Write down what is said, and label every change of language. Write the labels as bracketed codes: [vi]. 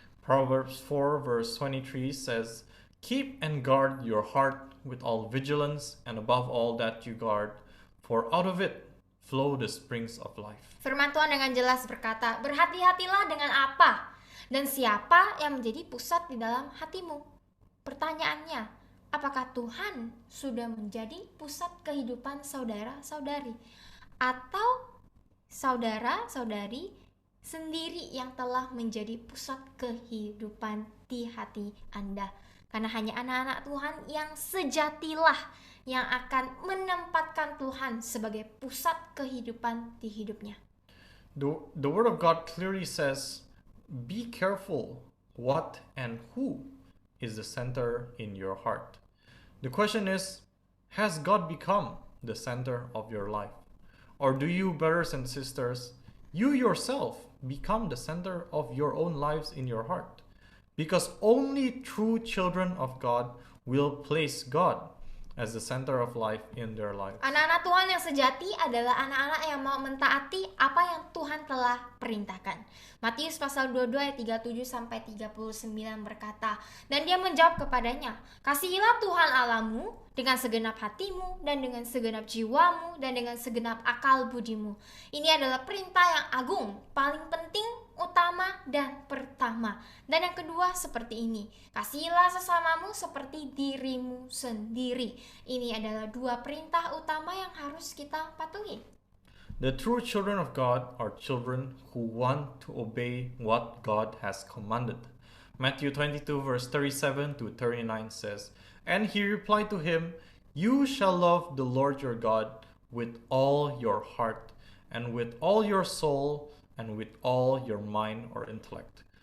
[en] Proverbs 4 verse 23 says, "Keep and guard your heart with all vigilance, and above all that you guard, for out of it flow the springs of life." [id] Firman Tuhan dengan jelas berkata, berhati-hatilah dengan apa dan siapa yang menjadi pusat di dalam hatimu. Pertanyaannya, apakah Tuhan sudah menjadi pusat kehidupan saudara-saudari? Atau saudara-saudari sendiri yang telah menjadi pusat kehidupan di hati Anda. Karena hanya anak-anak Tuhan yang sejatilah yang akan menempatkan Tuhan sebagai pusat kehidupan di hidupnya. [en] The Word of God clearly says, be careful what and who is the center in your heart. The question is, has God become the center of your life? Or do you, brothers and sisters, you yourself become the center of your own lives in your heart? Because only true children of God will place God as the center of life in their lives. [id] Anak-anak Tuhan yang sejati adalah anak-anak yang mau mentaati apa yang Tuhan telah perintahkan. Matius pasal 22 ayat 37 sampai 39 berkata, dan dia menjawab kepadanya, kasihilah Tuhan Allahmu dengan segenap hatimu dan dengan segenap jiwamu dan dengan segenap akal budimu. Ini adalah perintah yang agung, paling penting, utama dan pertama. Dan yang kedua seperti ini, kasihilah sesamamu seperti dirimu sendiri. Ini adalah dua perintah utama yang harus kita patuhi. [en] The true children of God are children who want to obey what God has commanded. Matthew 22 verse 37 to 39 says, and he replied to him, you shall love the Lord your God with all your heart and with all your soul and with all your mind or intellect.